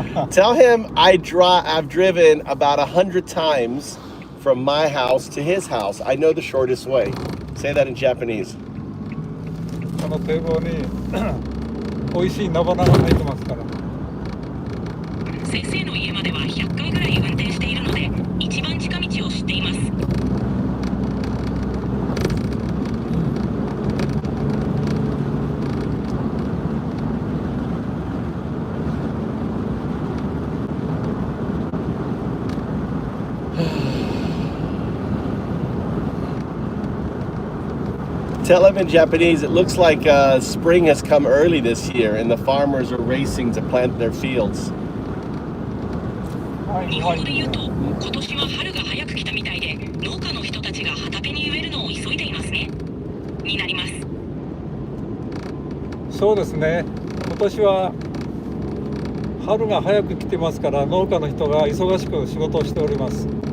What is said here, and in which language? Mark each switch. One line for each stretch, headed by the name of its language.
English: Tell him I've driven about 100 times from my house to his house. I know the shortest way. Say that in Japanese.
Japanese: この堤防に美味しい菜花が入ってますから。先生の家までは100回ぐらい運転しているので、一番近道を知っています。
English: Tell him in Japanese, it looks like spring has come early this year and the farmers are racing to plant their fields.
Japanese: 日本語で言うと、今年は春が早く来たみたいで、農家の人たちが畑に植えるのを急いでいますね。になります。そうですね。今年は春が早く来てますから農家の人が忙しく仕事をしております。